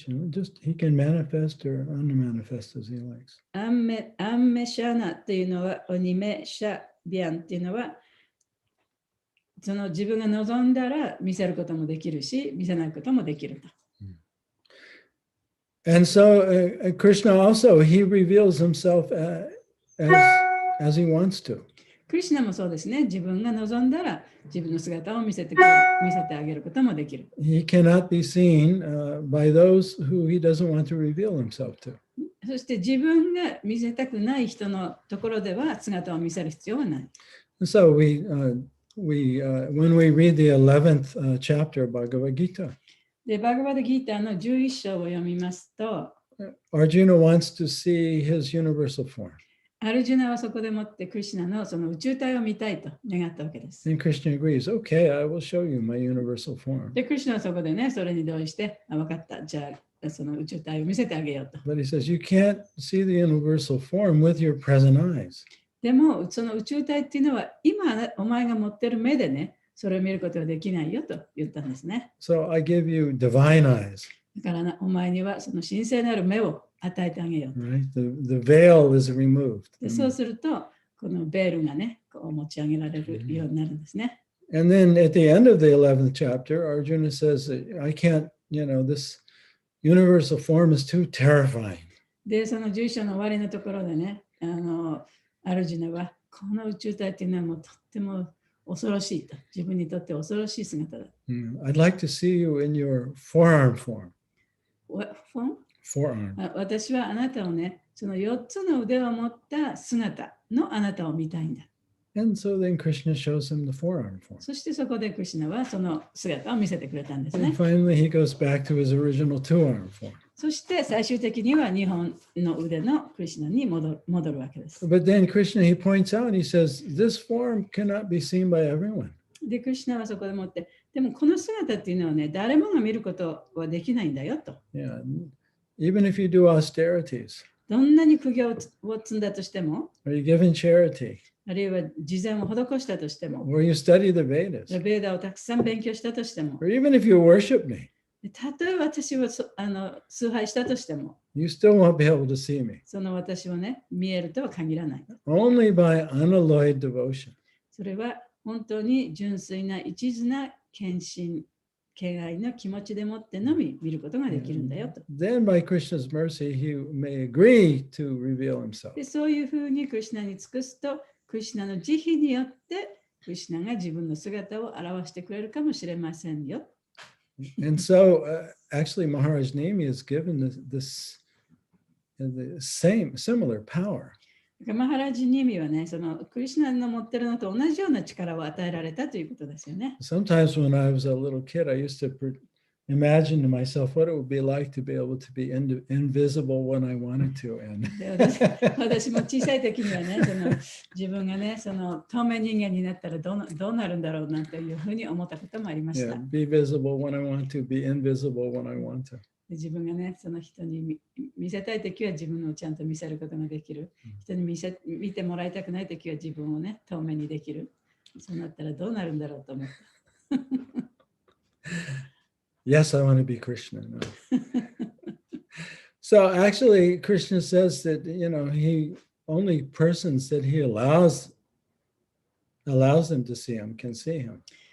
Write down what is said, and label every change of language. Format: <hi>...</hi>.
<en>Just he can manifest or unmanifest as he likes.</en> <ja>アンメシャナっていうのは、オニメシャビアンっていうのは、その自分が望んだら見せることもできるし、見せないこともできると。</ja> <en>And so Krishna also, he reveals himself as he wants to.</en> <ja>クリシュナもそうですね。自分が望んだら自分の姿を見せてあげることもできる。</ja> <en>He cannot be seen by those who he doesn't want to reveal himself to.</en> <ja>そして自分が見せたくない人のところでは姿を見せる必要はない。</ja> <en>So when we read the 11th chapter of Bhagavad Gita,</en> <ja>で、バガバダギーターの11章を読みますと、</ja> <en>Arjuna wants to see his universal form.</en> <ja>アルジュナはそこでもってクリシュナのその宇宙体を見たいと願ったわけです。</ja> <en>And Krishna agrees, okay, I will show you my universal form.</en> <ja>で、クリシュナはそこでね、それに同意して、分かった、じゃあその宇宙体を見せてあげようと。</ja> <en>But he says, you can't see the universal form with your present eyes.</en> <ja>でも、その宇宙体っていうのは、今お前が持ってる目でね、それを見ることはできないよと言ったんですね。</ja> <en>So I give you divine eyes.</en> <ja>だからな、お前にはその神聖なる目を与えてあげようと。</ja> <en>Right? The veil is removed.</en> <ja>でそうすると、このベールがね、こう持ち上げられるようになるんですね。</ja> <en>And then at the end of the 11th chapter, Arjuna says, I can't, this universal form is too terrifying.</en> <ja>で、その11章の終わりのところでね、アルジュナは、この宇宙体っていうのはもうとっても恐ろしいと。自分にとって恐ろしい姿だ。</ja> <en>I'd like to see you in your forearm form. フォン Forearm.</en> <ja>私はあなたをね、その4つの腕を持った姿のあなたを見たいんだ。</ja> <en>And so then Krishna shows him the forearm form.</en> <ja>そしてそこでクリシュナはその姿を見せてくれたんですね</ja> <en>And。 finally, he goes back to his original two-arm form.</en> <ja>そして最終的には2本の腕のクリシュナに戻るわけです。</ja> <en>But then Krishna, he points out, he says, this form cannot be seen by everyone.</en> <ja>で、クリシュナはそこでもって、でもこの姿っていうのはね、誰もが見ることはできないんだよと。</ja> <en>Yeah. Even if you do austerities,</en> <ja>どんなに苦行を積んだとしても、</ja> <en>or you give in charity,</en> <ja>あるいは慈善を施したとしても、</ja> <en>or you study the Vedas,</en> <ja>ベーダをたくさん勉強したとしても、</ja> <en>or even if you worship me,</en> <ja>たとえ私を崇拝したとしても、</ja> <en>you still won't be able to see me.</en> <ja>その私をね、見えるとは限らない。</ja> <en>Only by unalloyed devotion.</en> <ja>それは本当に純粋な一途な献身敬愛の気持ちでもってのみ見ることができるんだよと。</ja> <en>Then by Krishna's mercy, he may agree to reveal himself.</en> <ja>でそういうふうにクリシュナに尽くすと、クリシュナの慈悲によってクリシュナが自分の姿を表してくれるかもしれませんよ。</ja> <en>And so, actually, Maharaj Nemi is given this the similar power.</en> <ja>マハラジニミはね、そのクリシュナの持ってるのと同じような力を与えられたということですよね。</ja> <en>Sometimes when I was a little kid, I used to imagine to myself what it would be like to be able to be invisible when I wanted to. And</en> <ja>で私も小さい時にはね、その自分がね、その透明人間になったらどうなるんだろうなんていうふうに思ったこともありました。</ja> <en>yeah, be visible when I want to, be invisible when I want to.</en> <ja>で自分がね、その人に見せたいときは自分をちゃんと見せることができる。人に見てもらいたくないときは自分をね、透明にできる。そうなったらどうなるんだろうと思った。</ja> <en>Yes, I want to be Krishna now. So actually, Krishna says that, he only persons that he allows them to see him can see him.</en>